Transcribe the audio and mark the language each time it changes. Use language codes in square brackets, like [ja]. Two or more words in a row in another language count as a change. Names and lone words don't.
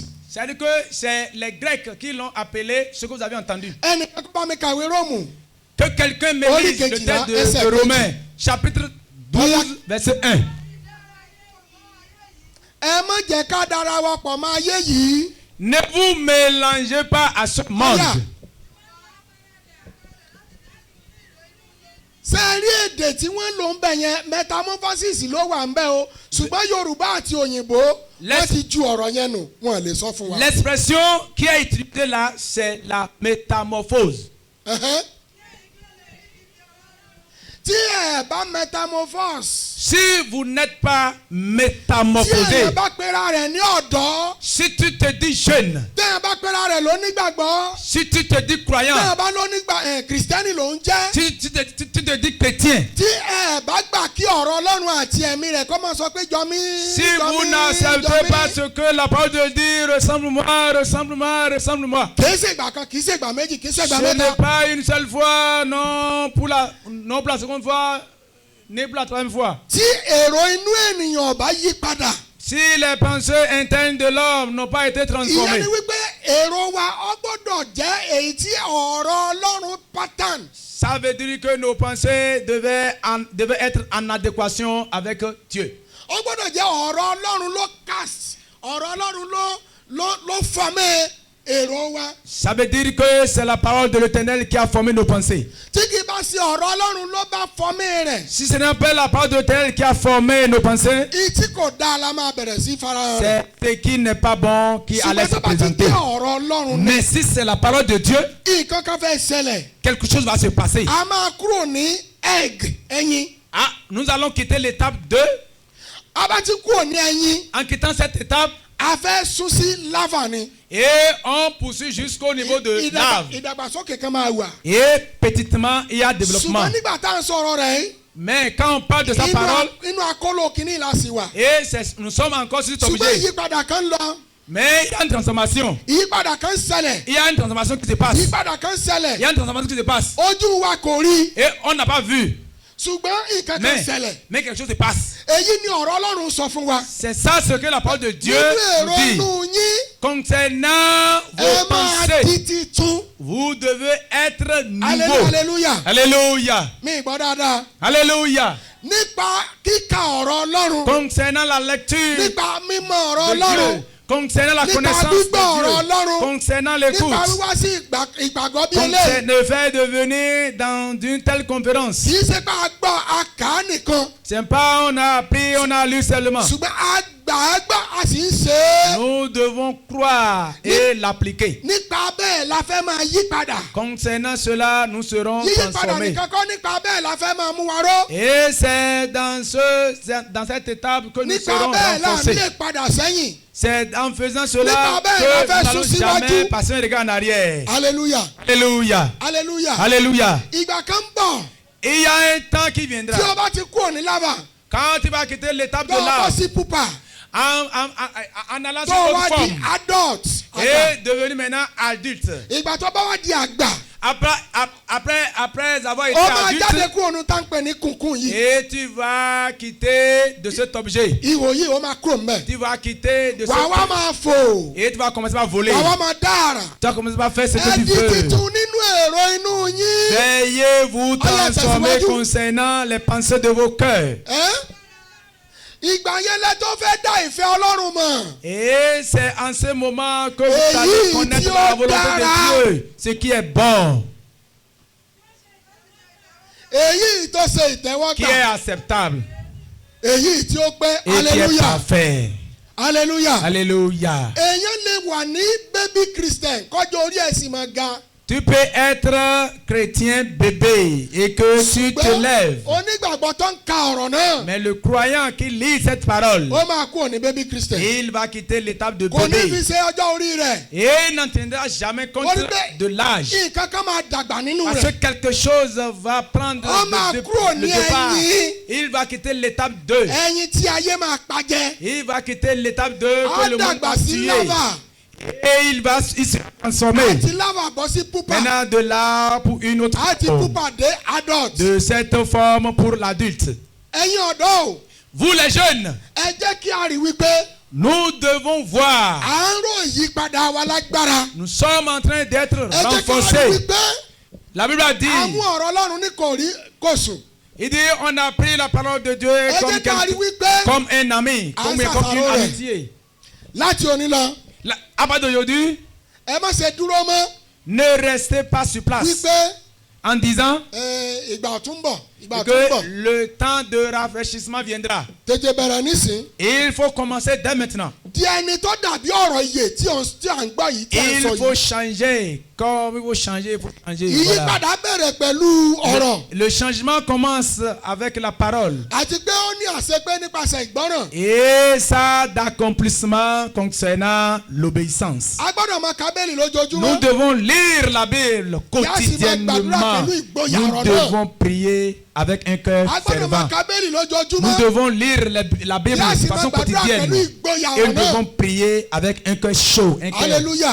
[fr] C'est-à-dire que c'est les Grecs qui l'ont appelé ce que vous avez entendu. [yo] ẹnì kan bá mi kàwé Róòmù. [fr] Que quelqu'un me lise le texte de Romains, chapitre 12, verset 1. [yo] ẹ má jẹ́ ká dára wa pọ̀ mọ́ ayé yìí. [fr] Ne vous mélangez pas à ce monde. [yo] ṣé rí èdè tí wọ́n lò ń bẹ̀ yẹn metamorphosis ló wà ń bẹ̀ o ṣùgbọ́n Yorùbá àti òyìnbó wọ́n ti ju ọ̀rọ̀ yẹn nù wọ́n lè sọ fún wa. [fr] L'expression qui est utilisée là, c'est la métamorphose. [yo] tí ẹ bá metamorphose. [fr] Si vous n'êtes pas [yo] tí [fr] métamorphosé, [yo] ẹ bá pera rẹ̀ ní ọ̀dọ́. [fr] si tu te dis jeune, [yo] tí ẹ bá pera rẹ̀ lónígbàgbọ́. [fr] si tu te dis [yo] tí [fr] croyant, [yo] ẹ bá kìrìsìtẹ́nì ló ń jẹ́. [fr] si tu te dis chrétien, [yo] tí ẹ bá gbà kí ọ̀rọ̀ Ọlọ́run àti ẹ̀mí rẹ̀ kó máa sọ pé jọ mí. [fr] si vous n'acceptez pas ce que la parole de Dieu dit, ressemble-moi, ressemble-moi, ressemble-moi. [yo] kì í ṣe ìgbà kan kì í ṣe ìgbà méjì kì í ṣe ìgbà [fr] Ce [yo] mẹ́ta. [fr] n'est pas une seule fois, non pour la seconde fois, ni pour la troisième fois. [yo] tí èrò inú ènìyàn ọba yí padà. [fr] Si les pensées internes de l'homme n'ont pas été [yo] ìyẹn [fr] transformées, [yo] ni wípé èrò wa ó gbọ́dọ̀ jẹ́ èyí tí ọ̀rọ̀ Ọlọ́run pattern. [fr] ça veut dire que nos pensées devaient être en adéquation avec Dieu. [yo] ó gbọ́dọ̀ jẹ́ ọ̀rọ̀ Ọlọ́run ló cast ọ̀rọ̀ Ọlọ́run ló formé èrò wa. [fr] Ça veut dire que c'est la parole de l'Éternel qui a formé nos pensées. [yo] tí kì í bá sí ọ̀rọ̀ Ọlọ́run ló bá formé rẹ̀. [fr] Si ce n'est pas la parole de l'Éternel qui a formé nos pensées, [yo] ìtí kò dáa la máa bẹ̀rẹ̀ sí farahàn rẹ̀. [fr] c'est ce qui n'est pas bon qui allait se [yo] ṣùgbọ́n tó bá ti [fr] présenter. [yo] jẹ́ ọ̀rọ̀ Ọlọ́run ni [fr] Mais si c'est la parole de Dieu, [yo] nǹkan kan fẹ́ ṣẹlẹ̀. [fr] quelque chose va se passer. [yo] a máa kúrò ní egg ẹyin. [fr] Ah, nous allons quitter l'étape 2. [yo] a bá ti kúrò ní ẹyin. [fr] En quittant cette étape, [yo] a fẹ́ sún sí lava ni. [fr] Et on poursuit jusqu'au niveau de lave. [yo] Ìdàgbàsókè kan máa wà. [fr] Et petitement, il y a développement. [yo] ṣùgbọ́n nígbà tá à ń sọ̀rọ̀ rẹ̀ yìí. [fr] Mais quand on parle de sa parole, [yo] inú akóló kìíní la sì wà. [fr] et nous sommes encore sur cet [yo] ṣùgbọ́n [fr] objet. [yo] ìyípadà kan lọ. [fr] Mais il y a une transformation. [yo] ìyípadà kan ṣẹlẹ̀. [fr] Il y a une transformation qui se passe. [yo] ìyípadà kan [fr] Il [yo] ṣẹlẹ̀. [fr] y a une transformation qui se passe. [yo] ojú wa kò rí. [fr] Et on n'a pas vu. [yo] ṣùgbọ́n nǹkan kan ṣẹlẹ̀. [fr] Mais quelque chose se passe. [yo] èyí ni ọ̀rọ̀ Ọlọ́run sọ fún wa. [fr] C'est ça ce que la parole de Dieu [yo] nínú [fr] nous [yo] èrò [fr] dit. [yo] inú yín. [fr] Concernant [yo] ẹ [fr] vos [yo] máa [fr] pensées, [yo] di titun. [fr] vous devez être nouveau. [yo] hallelujah. [fr] Alléluia. [yo] mi gbọ́ dáadáa. [fr] Alléluia. [yo] nípa kíka ọ̀rọ̀ Ọlọ́run. [fr] Concernant la lecture [yo] nípa mímọ̀ ọ̀rọ̀ [fr] de [yo] Ọlọ́run. [fr] Dieu, concernant la [yo] Nípa [fr] connaissance [yo] gbígbọ́ ọ̀rọ̀ [fr] de Dieu, [yo] Ọlọ́run. [fr] concernant [yo] nípa [fr] l'écoute, [yo] wíwá sí ìgbàgbọ́ bí eléyìí. [fr] concernant le fait de venir dans une telle conférence. [yo] kì í ṣe pé a gbọ́ a kà á nìkan. [fr] C'est pas on a appris, on a lu seulement. [yo] ṣùgbọ́n a gbà á gbà a sì ń ṣe é. [fr] Nous devons croire et l'appliquer. [yo] nípa bẹ́ẹ̀ la fẹ́ máa yí padà. [fr] Concernant cela, nous serons [yo] yíyí padà [fr] transformés. [yo] nìkan kọ́ nípa bẹ́ẹ̀ la fẹ́ máa mú wa ró. [fr] Et c'est dans cette étape que nous [yo] nípa [fr] serons [yo] bẹ́ẹ̀ la [fr] renforcés. [yo] lè padà sẹ́yìn. [fr] C'est en faisant cela [yo] Nípa bẹ́ẹ̀ [fr] que [yo] la fẹ́ [fr] nous n'allons [yo] sún [fr] jamais [yo] síwájú. [fr] passer un regard en arrière. [yo] hallelujah. [fr] Alléluia. [yo] hallelujah. [fr] Alléluia. [yo] ìgbà kan bọ̀ [fr] Et il y a un temps qui viendra. [yo] tí o bá ti kúrò ní lava [fr] Quand tu vas quitter l'étape de [yo] tó o bọ́ [fr] l'âme, [yo] sí pupa [fr] en allant [yo] tó [fr] sur [yo] o [fr] une [yo] wá di [fr] forme [yo] adult. [fr] et devenu maintenant adulte. [yo] ìgbà tó bá wá di àgbà [fr] Après avoir [yo] ó [fr] été [yo] máa jáde [fr] adulte, [yo] kúrò ní táǹpẹ̀ ní kùnkùn yìí. [fr] et tu vas quitter de cet objet. [yo] ihò yìí ó máa kúrò mbẹ̀. [fr] Tu vas quitter de [yo] wàá wá [fr] cet [yo] máa fò. [fr] et tu vas commencer par voler. [yo] wàá wá máa dára. [fr] Tu vas commencer par faire ce que [yo] ẹ [fr] tu [yo] di [fr] veux. [yo] titun nínú èrò inú yín. [fr] Veuillez vous transformer [yo] tẹ̀síwájú. [fr] concernant les pensées de vos cœurs. [yo] ìgbà yẹn lẹ tó fẹ́ dá ìfẹ́ Ọlọ́run mọ̀. [fr] Et c'est en ce moment que vous [yo] Èyí [fr] allez connaître [yo] tí [fr] la [yo] ó [fr] volonté [yo] dára. [fr] de Dieu, ce qui est bon, [yo] èyí tó ṣe [fr] qui est [yo] ìtẹ́wọ́gbà. [fr] acceptable [yo] èyí tí ó pé [fr] et qui est [yo] hallelujah. [fr] parfait. [yo] hallelujah. [fr] Alléluia. [yo] èèyàn lè wà ní [en] baby christian [yo] kọjọ orí ẹ̀ sì máa ga. [fr] Tu peux être chrétien bébé et que tu te lèves. [yo] onígbàgbọ́ tó ń ka ọ̀rọ̀ náà. [fr] Mais le croyant qui lit cette parole, [yo] ó máa kúrò ní [en] baby christian. [fr] il va quitter l'étape de [yo] kò ní fi [fr] bébé. [yo] ṣe ọjọ́ orí rẹ̀. [fr] Et il n'entendra jamais compte de l'âge. [yo] nǹkan kan máa dàgbà nínú [fr] Parce que [yo] rẹ̀. [fr] quelque chose va prendre [yo] Ó máa kúrò [fr] le [yo] ní [fr] départ. [yo] ẹ̀yìn. [fr] Il va quitter l'étape 2. [yo] ẹyin tí ayé máa pàjẹ́. [fr] Il va quitter l'étape 2 [yo] á [fr] que le monde [yo] dàgbà [fr] va [yo] sí [fr] tuer. [yo] lava. [fr] Et il se transformer. [yo] àti lava bọ́ sí pupa. [fr] Maintenant de là pour une autre [yo] àti [fr] forme. [yo] pupa dé adult. [fr] De cette forme pour l'adulte. [yo] ẹ̀yin ọ̀dọ́ o. [fr] Vous les jeunes, [yo] ẹ jẹ́ kí a rí wípé [fr] nous devons voir. [yo] à ń rò ìyípadà wa lágbára. [fr] Nous sommes en train d'être [yo] ẹ jẹ́ kí a rí [fr] renforcés. [yo] wípé [fr] La Bible a dit, [yo] àwọn ọ̀rọ̀ Ọlọ́run ní kò rí kò sùn. [fr] il dit, on a pris la parole de Dieu [yo] ẹ [fr] comme, [yo] jẹ́ kí a rí wípé [fr] comme un ami, À comme sa une parole. amitié. [yo] láti òní lọ [fr] À partir d'aujourd'hui, [yo] ẹ má ṣe dúró mọ́ [fr] ne restez pas sur place [yo] wípé [fr] en disant [yo] ìgbà ọ̀tún ń bọ̀ ìgbà ọ̀tún ń bọ̀ [fr] que le temps de rafraîchissement viendra. [yo] tètè bẹ̀rẹ̀ nísìn. [fr] Il faut commencer dès maintenant. [yo] di ẹni tó dàbí ọ̀rọ̀ iye tí à ń gbọ́ yìí tí à ń [fr] Il [yo] sọ [fr] faut [yo] yìí. [fr] changer. Comme il faut changer, il faut changer. Voilà. [yo] ìyípadà bẹ̀rẹ̀ pẹ̀lú ọ̀rọ̀ [fr] Le changement commence avec la parole. [yo] àti pé ó ní àṣepé nípasẹ̀ ìgbọ́ràn. [fr] Et ça d'accomplissement concernant l'obéissance. [yo] a gbọ́dọ̀ máa ka Bíbélì [fr] Nous [yo] lójoojúmọ́. [fr] devons lire la Bible quotidiennement. Nous devons prier avec un cœur [yo] a gbọ́dọ̀ máa [fr] fervent. [yo] ka Bíbélì [fr] Nous [yo] lójoojúmọ́. [fr] devons lire la Bible de façon quotidienne. Et nous devons prier avec un cœur chaud. Un cœur. Alléluia.